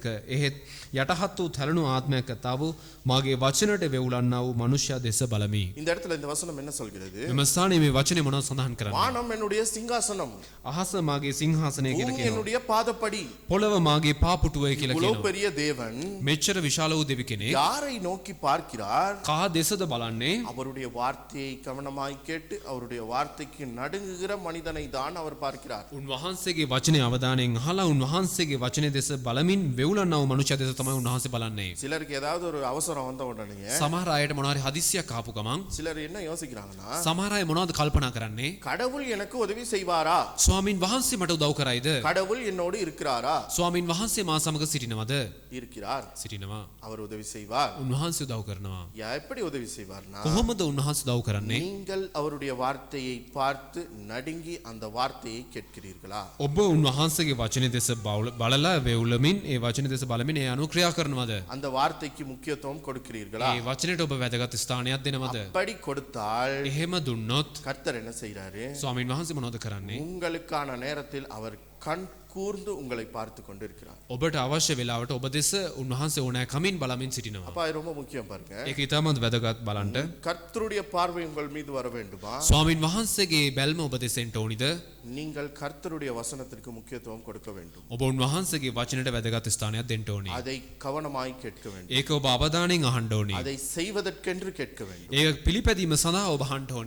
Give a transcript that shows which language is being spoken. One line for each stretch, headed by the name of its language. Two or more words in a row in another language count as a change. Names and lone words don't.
Sinhala: එහෙත් යටහත් වූ තැලුණු ආත්මයක් ඇතාව මාගේ වචනට වෙවුලන්නා වූ මනුෂ්‍යයා දෙස බලමි.
Tamil: இந்த இடத்துல இந்த வசனம் என்ன சொல்கிறது?
Sinhala: මෙම ස්ථානයේ මේ වචනේ මොනවද සඳහන් කරන්නේ?
Tamil: வானம் என்னுடைய சிங்காசனம்,
Sinhala: අහස මාගේ සිංහාසනය කියලා
Tamil: பூமி
Sinhala: කියනවා.
Tamil: என்னுடைய பாதப்படி.
Sinhala: පොළව මාගේ පාපුටුවයි කියලා
Tamil: இவ்வளவு
Sinhala: කියනවා.
Tamil: பெரிய தேவன்
Sinhala: මෙච්චර විශාල වූ දෙවි කෙනෙක්
Tamil: யாரை நோக்கி பார்க்கிறார்?
Sinhala: කා දෙසද බලන්නේ?
Tamil: அவருடைய வார்த்தையை கவனமாய் கேட்டு அவருடைய வார்த்தைக்கு நடுங்குகிற மனிதனை தான் அவர் பார்க்கிறார்.
Sinhala: උන්වහන්සේගේ වචනේ අවධානයෙන් අහලා උන්වහන්සේගේ වචනේ දෙස බලමින් වෙවුලන්නා වූ මනුෂ්‍ය දෙස තමයි උන්වහන්සේ බලන්නේ.
Tamil: சிலருக்கு ஏதாவது ஒரு அவசரம் வந்த உடனே
Sinhala: සමහර අයට මොනවාරි හදිස්සියක් ආපු ගමන්
Tamil: சிலர் என்ன யோசிக்கிறாங்கன்னா,
Sinhala: සමහර අය මොනවද කල්පනා කරන්නේ?
Tamil: கடவுள் எனக்கு உதவி செய்வாரா?
Sinhala: ස්වාමින් වහන්සේ මට උදව් කරයිද?
Tamil: கடவுள் என்னோடு இருக்கிறாரா?
Sinhala: ස්වාමින් වහන්සේ මා සමග සිටිනවද?
Tamil: இருக்கிறார்.
Sinhala: සිටිනවා.
Tamil: அவர் உதவி செய்வார்.
Sinhala: උන්වහන්සේ උදව් කරනවා.
Tamil: எப்படி உதவி செய்வார்னா,
Sinhala: කොහොමද උන්වහන්සේ උදව් කරන්නේ?
Tamil: நீங்கள் அவருடைய வார்த்தையை பார்த்து நடுங்கி அந்த வார்த்தையை கேட்கிறீர்களா?
Sinhala: ඔබ උන්වහන්සේගේ වචනේ දෙස බලලා වෙවුලමින් ඒ වචනේ දෙස බලමින් ඒ අනුව ක්‍රියා කරනවද?
Tamil: அந்த வார்த்தைக்கு முக்கியத்துவம் கொடுக்கிறீர்களா?
Sinhala: ඒ වචනේට ඔබ වැදගත් ස්ථානයක් දෙනවද?
Tamil: அப்படி கொடுத்தால்
Sinhala: එහෙම දුන්නොත්
Tamil: கர்த்தர் என்ன செய்றாரு?
Sinhala: ස්වාමින් වහන්සේ මොනවද කරන්නේ?
Tamil: உங்களுக்கான நேரத்தில் அவர் கண் கூர்ந்து உங்களை பார்த்து கொண்டிருக்கிறார்.
Sinhala: ඔබට අවශ්‍ය වෙලාවට ඔබ දෙස උන්වහන්සේ ඕනෑ කමින් බලමින් සිටිනවා.
Tamil: அப்ப அது ரொம்ப முக்கியம் பாருங்க.
Sinhala: ඒක ඉතාමත් වැදගත් බලන්න.
Tamil: கர்த்தருடைய பார்வை உங்கள் மீது வர வேண்டுமா?
Sinhala: ස්වාමින් වහන්සේගේ බැල්ම ඔබ දෙසෙන්ට ඕනිද?
Tamil: நீங்கள் கர்த்தருடைய வசனத்திற்கு முக்கியத்துவம் கொடுக்க வேண்டும்.
Sinhala: ඔබ උන්වහන්සේගේ වචනට වැදගත් ස්ථානයක් දෙන්න ඕනි.
Tamil: அதை கவனமாய் கேட்க வேண்டும்.
Sinhala: ඒක ඔබ අවධානයෙන් අහන්න ඕනි.
Tamil: அதை செய்வதற்கென்று கேட்க வேண்டும்.
Sinhala: ඒක පිළිපැදීම සඳහා ඔබ අහන්න ඕනි.